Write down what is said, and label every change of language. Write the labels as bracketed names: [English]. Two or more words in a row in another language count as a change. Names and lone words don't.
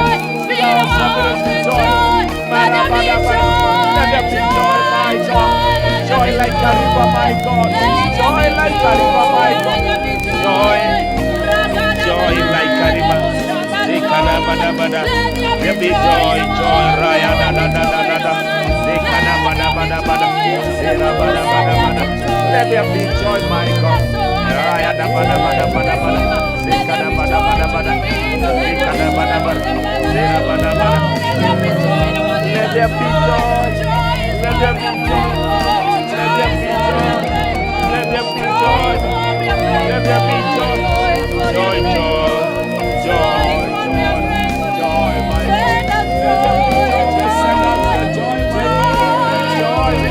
[English] Fill our families with joy. Let there be joy, my God. Joy like a river, my God. Joy like a river, my God. Joy like a there be joy, joy, raya da da da da da da. Zekana bada bada bada, zera bada bada bada. Let there be joy, my God. Raya da bada bada bada bada. Zekana bada bada bada. Zekana bada bada. Zera bada bada. Let there be joy. Let there be joy. Let there be joy. Let there be joy. Let there be joy. Joy, joy, joy, joy, joy, my God. Send out the joy, my God.